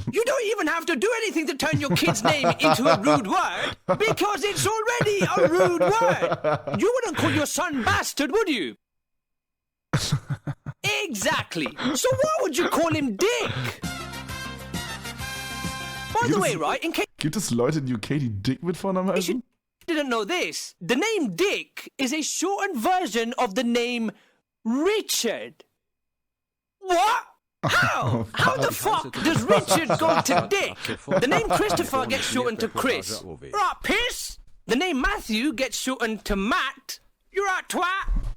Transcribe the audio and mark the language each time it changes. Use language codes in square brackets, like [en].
[en] You don't even have to do anything to turn your kid's name into a rude word because it's already a rude word. You wouldn't call your son bastard, would you? Exactly. So why would you call him Dick? By the way, right, in case... [de] Gibt es Leute in UK, die Dick mit Vornamen heißen? [en] You didn't know this. The name Dick is a shortened version of the name Richard. What? How? How the fuck does Richard go to Dick? The name Christopher gets shortened to Chris. Right, piss? The name Matthew gets shortened to Matt. You're right, twat.